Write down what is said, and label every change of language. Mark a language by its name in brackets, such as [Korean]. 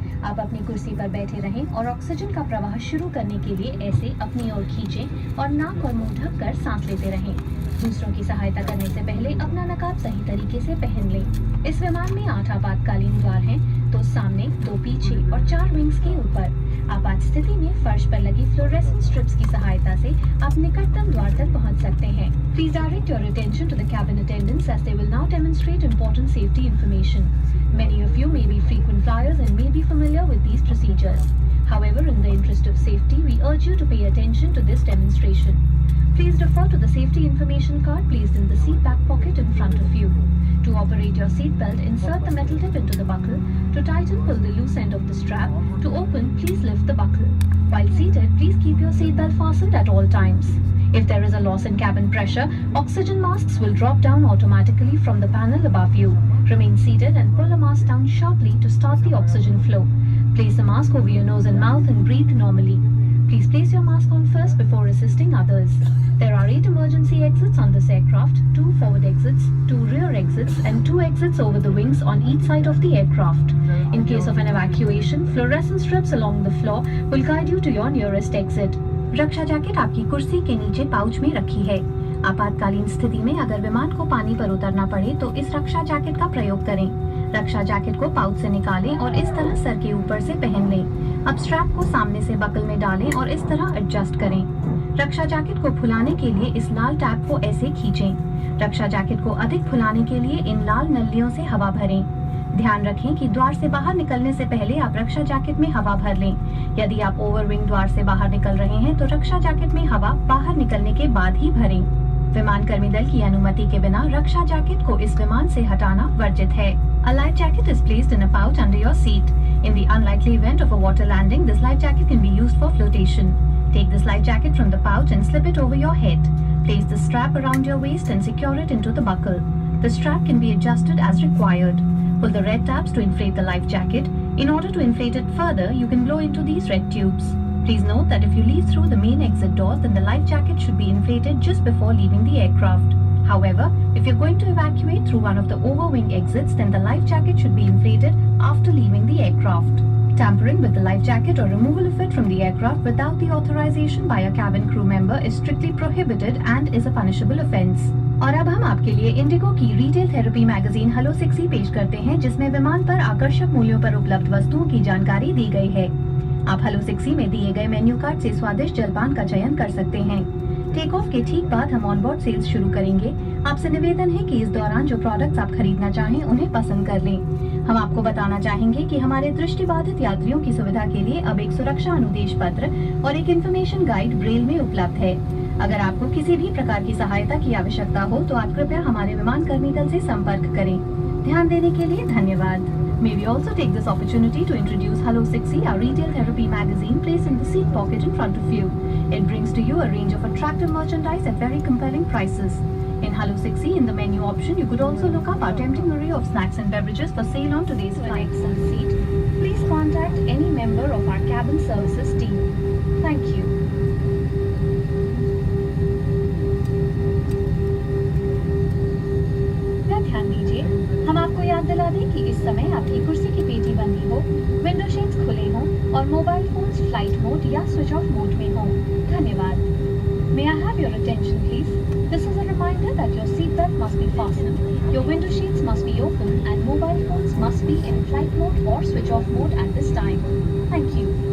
[Hindi] आप अपनी कुर्सी पर बैठे रहें और ऑक्सीजन का प्रवाह शुरू करने के लिए ऐसे अपनी ओर खींचें और नाक और मुंह ढककर सांस लेते रहें। दूसरों की सहायता करने से पहले अपना नकाब सही तरीके से पहन लें। इस विमान में 8 आपातकालीन द्वार हैं, 2 सामने, 2 पीछे और 4 विंग्स के ऊपर। आपात स्थिति में फर्श पर लगी फ्लोरेसेंट स्ट्रिप्स की सहायता से आप निकटतम द्वार तक पहुंच सकते हैं। [English] Please direct your attention to the cabin attendants as they will now demonstrate important safety information. Many of you may be frequent flyers and may be familiar with these procedures. However, in the interest of safety, we urge you to pay attention to this demonstration. Please refer to the safety information card placed in the seat back pocket in front of you. To operate your seat belt, insert the metal tip into the buckle. To tighten, pull the loose end of the strap. To open, please lift the buckle. While seated, please keep your seat belt fastened at all times. If there is a loss in cabin pressure, oxygen masks will drop down automatically from the panel above you. Remain seated and pull the mask down sharply to start the oxygen flow. Place the mask over your nose and mouth and breathe normally. Please place your mask on first before assisting others. There are 8 emergency exits on this aircraft, 2 forward exits, 2 rear exits and 2 exits over the wings on each side of the aircraft. In case of an evacuation, fluorescent strips along the floor will guide you to your nearest exit. [Hindi] Raksha jacket आपकी कुर्सी के नीचे pouch में रखी है। आपातकालीन स्थिति में अगर विमान को पानी पर उतरना पड़े तो इस रक्षा जैकेट का प्रयोग करें। रक्षा जैकेट को पाउच से निकालें और इस तरह सर के ऊपर से पहन लें। अब स्ट्रैप को सामने से बकल में डालें और इस तरह एडजस्ट करें। रक्षा जैकेट को फुलाने के लिए इस लाल टैब को ऐसे खींचें। रक्षा जैकेट को अधिक फुलाने के लिए इन लाल नलियों से हवा भरें। ध्यान रखें कि द्वार से बाहर निकलने से पहले आप रक्षा जैकेट में हवा भर लें। यदि आप ओवरविंग द्वार से बाहर निकल रहे हैं तो रक्षा जैकेट में हवा बाहर निकलने के बाद ही भरें। विमान कर्मी दल की अनुमति के बिना रक्षा जैकेट को इस विमान से हटाना वर्जित है। [English] A life jacket is placed in a pouch under your seat. In the unlikely event of a water landing, this life jacket can be used for flotation. Take this life jacket from the pouch and slip it over your head. Place the strap around your waist and secure it into the buckle. The strap can be adjusted as required. Pull the red tabs to inflate the life jacket. In order to inflate it further, you can blow into these red tubes. Please note that if you leave through the main exit doors, then the life jacket should be inflated just before leaving the aircraft. However, if you're going to evacuate through one of the overwing exits, then the life jacket should be inflated after leaving the aircraft. Tampering with the life jacket or removal of it from the aircraft without the authorization by a cabin crew member is strictly prohibited and is a punishable offence. [Hindi] और अब हम आपके लिए Indigo की retail therapy magazine hello 6 पेश करते हैं, जिसमें विमान पर आकर्षक मूल्यों पर उपलब्ध वस्तुओं की जानकारी दी गई है। आप हेलो 6 में दिए गए मेन्यू कार्ड से स्वादिष्ट जलपान का चयन कर सकते हैं। टेक ऑफ के ठीक बाद हम ऑनबोर्ड सेल्स शुरू करेंगे। आपसे निवेदन है कि इस दौरान जो प्रोडक्ट्स आप खरीदना चाहें उन्हें पसंद कर लें। हम आपको बताना चाहेंगे कि हमारे दृष्टिबाधित यात्रियों की सुविधा के लिए अब एक सुरक्षा अनुदेश पत्र और एक इन्फॉर्मेशन गाइड ब्रेल में उपलब्ध है। अगर आपको किसी भी प्रकार की सहायता की आवश्यकता हो तो आप कृपया हमारे विमान कर्मी दल से संपर्क करें। ध्यान देने के लिए धन्यवाद। [English] May we also take this opportunity to introduce Hello 6E, our retail therapy magazine placed in the seat pocket in front of you. It brings to you a range of attractive merchandise at very compelling prices. In Hello 6E, in the menu option, you could also look up our tempting array of snacks and beverages for sale on today's flights and seat. Please contact any member of our cabin services team. Thank you. [Hindi] ध्यान दीजिए, हम आपको याद दिला दें कि इस समय आपकी कुर्सी की पेटी बंदी हो, विंडो शेड्स खुले हों और मोबाइल फोन्स फ्लाइट मोड या स्विच ऑफ मोड में हों। धन्यवाद। [English] May I have your attention, please? This is a reminder that your seatbelt must be fastened, your window sheets must be open, and mobile phones must be in flight mode or switch off mode at this time. Thank you.